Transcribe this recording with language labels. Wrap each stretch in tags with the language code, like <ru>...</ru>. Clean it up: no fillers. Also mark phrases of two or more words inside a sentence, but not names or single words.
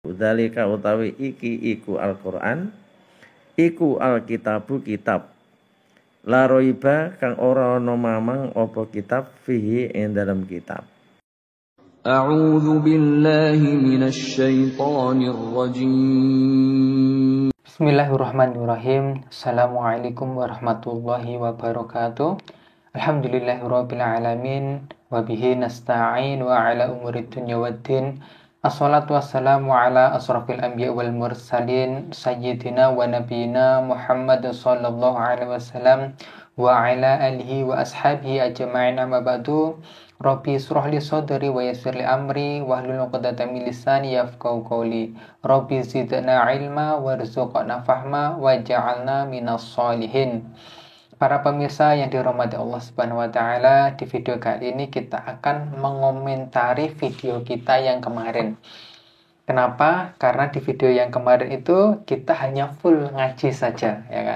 <jv>Dzalika utawi iki iku Al-Qur'an, iku Alkitabu kitab.</jv> <ar>لا ريب</ar> <jv>kang ora ana mamang apa kitab fihi ing dalam kitab.</jv> <ar>أعوذ بالله من الشيطان الرجيم. بسم الله الرحمن الرحيم. السلام عليكم ورحمة الله وبركاته. الحمد لله رب العالمين وبه نستعين وعلى أمور الدنيا والدين. الصلاة والسلام على أشرف الأنبياء والمرسلين سيدنا ونبينا محمد صلى الله عليه وسلم وعلى آله وأصحابه أجمعين. أما بعد. رب سرح لي صدري ويسر لي أمري واحلل عقدة من لساني يفقهوا قولي. رب زدنا علما وارزقنا فهما واجعلنا من الصالحين.</ar> <id>Para pemirsa yang dirahmati Allah</id> <ar>سبحانه وتعالى,</ar> <id>di video kali ini kita akan mengomentari video kita yang kemarin. Kenapa? Karena di video yang kemarin itu kita hanya full ngaji saja, ya kan?</id>